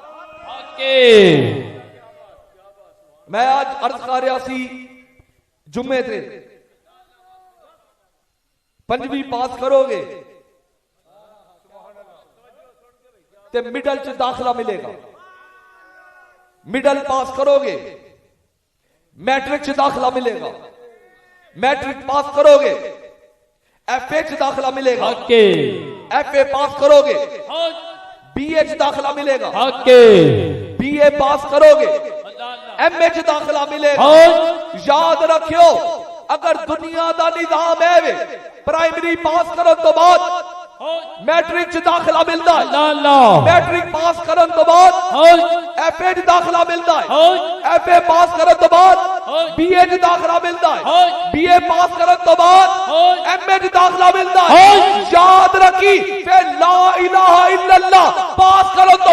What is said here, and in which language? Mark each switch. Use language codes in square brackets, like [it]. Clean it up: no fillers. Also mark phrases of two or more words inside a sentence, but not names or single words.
[pa] میں آج عرض کر رہا سی جمعے تے پنجویں پاس کرو گے تے مڈل چ داخلہ ملے گا مڈل پاس کرو گے میٹرک چ داخلہ ملے گا میٹرک پاس کرو گے ایف اے چ داخلہ ملے گا ایف اے پاس کرو گے بی اے چ داخلہ ملے گا بی اے پاس کرو گے ایم اے چ داخلہ ملے گا یاد رکھو اگر دنیا دا نظام ہے پرائمری پاس کرو تو بعد میٹرک چ داخلہ ملتا ہے میٹرک پاس کرن تو بعد ایف اے چ داخلہ ملتا ہے ایف اے پاس کرن تو بعد BA ਚ ਦਾਖਲਾ ਮਿਲਦਾ ਹੈ ਹਾਂ। BA ਪਾਸ ਕਰਨ ਤੋਂ ਬਾਅਦ ਹਾਂ। MA ਚ ਦਾਖਲਾ ਮਿਲਦਾ ਹੈ ਹਾਂ। ਯਾਦ ਰੱਖੀ ਫਿਰ [ar] لا إله إلا الله [pa] ਪਾਸ ਕਰਨ ਤੋਂ